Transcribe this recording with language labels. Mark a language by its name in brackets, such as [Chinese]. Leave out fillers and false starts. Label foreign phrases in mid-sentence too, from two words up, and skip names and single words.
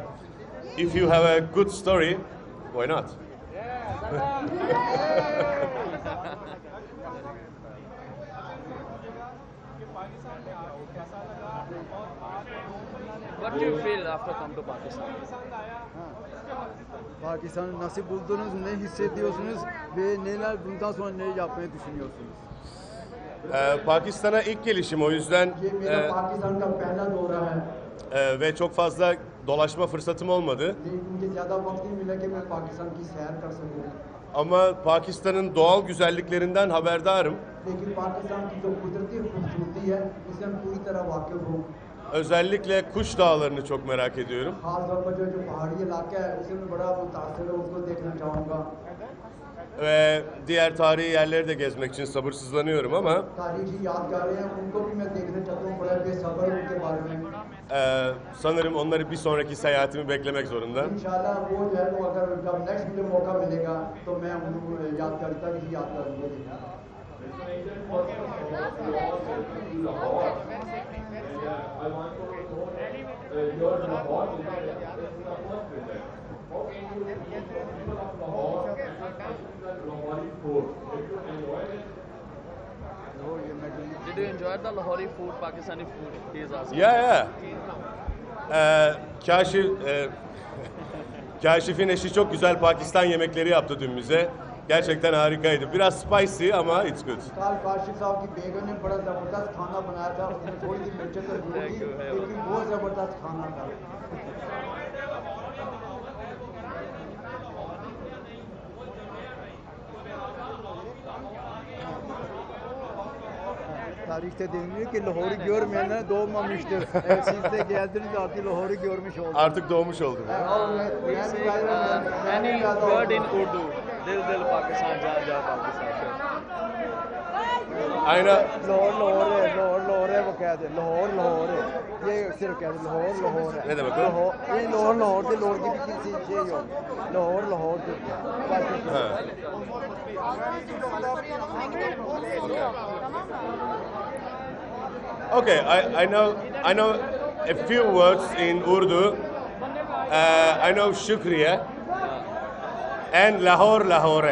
[English] If you have a good story, why not? What do you feel after come to Pakistan? [Turkish] Pakistan nasıl buldunuz, ne hissediyorsunuz ve neler bundan sonra ne yapmayı düşünüyorsunuz? Pakistan'a ilk gelişim, o yüzden [Urdu] یہ میرا پاکستان کا پہلا دورہ ہے, [Turkish] ve çok fazla dolaşma fırsatım olmadı. [Urdu] لیکن مجھے زیادہ وقت نہیں ملا کہ میں پاکستان کی سیر کر سکوں. [Turkish] Ama Pakistan'ın doğal güzelliklerinden haberdarım. [Urdu] لیکن پاکستان کی جو قدرتی خوبصورتی ہے، اس سے میں پوری طرح واقف ہوں. [Turkish] Özellikle Kuş Dağları'nı çok merak ediyorum. [Urdu] خاص طور پر جو پہاڑی علاقہ ہے، اسے میں بڑا متاثر ہوں، اس کو دیکھنا چاہوں گا. [Turkish] Ve diğer tarihi yerleri de gezmek için sabırsızlanıyorum ama [Urdu] تاریخی یادگاریں ہیں، ان کو بھی میں دیکھنا چاہتا ہوں، بڑا بے صبر ہوں ان کے بارے میں. [Turkish] sanırım onları bir sonraki seyahatimi beklemek zorunda. [Urdu] ان شاءاللہ وہ جو ہے وہ اگر جب نیکسٹ مجھے موقع ملے گا تو میں ان کو یاد کرتا ہی یاد کروں گا. [English] I want to know your Lahore visit. This is the first visit. How can you people of Lahore and Lahori food? If you enjoy it, Did you enjoy the Lahori food, Pakistani food? He is asking. Ya. [Turkish] Kaşif'in eşi çok güzel Pakistan yemekleri yaptı dün bize. Gerçekten harikaydı. Biraz spicy ama [English] it's good. [Urdu] کل کاشف صاحب کی بیگم نے بڑا زبردست کھانا بنایا تھا، اس میں تھوڑی سی مرچیں تو ضرور تھی، لیکن بہت زبردست کھانا تھا. [Turkish] Tarihte deniliyor ki Lahor'u görmeyenler doğmamıştır. Siz de geldiniz artık Lahor'u görmüş oldunuz. Artık doğmuş oldum. [English] Any word in Urdu? [Urdu] دل پاکستان، جا پاکستان. [Turkish] Aynı [Urdu] لاہور ہے وہ کہہ دے لاہور ہے یہ صرف کہہ دے لاہور ہے [Turkish] Ne demek o? [Urdu] یہ لاہور کی بھی کسی چیز ہو لاہور Ha. [English] Okay, I know a few words in Urdu. I know Shukriya and Lahore.